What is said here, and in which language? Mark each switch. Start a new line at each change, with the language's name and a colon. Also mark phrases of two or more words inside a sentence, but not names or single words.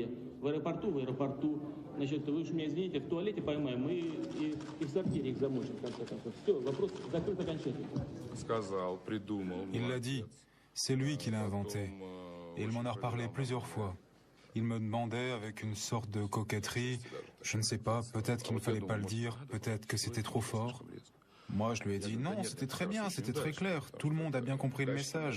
Russian: В аэропорту, значит, вы уж меня извините, в туалете поймаем и в сортире их замочим, в конце концов. Все, вопрос закрыт окончательно. Сказал, придумал.
French: Il l'a dit. C'est lui qui l'a inventé. Et il m'en a reparlé plusieurs fois. Il me demandait avec une sorte de coquetterie, je ne sais pas, peut-être qu'il ne fallait pas le dire, peut-être que c'était trop fort. Moi, je lui ai dit non, c'était très bien, c'était très clair, tout le monde a bien compris le message.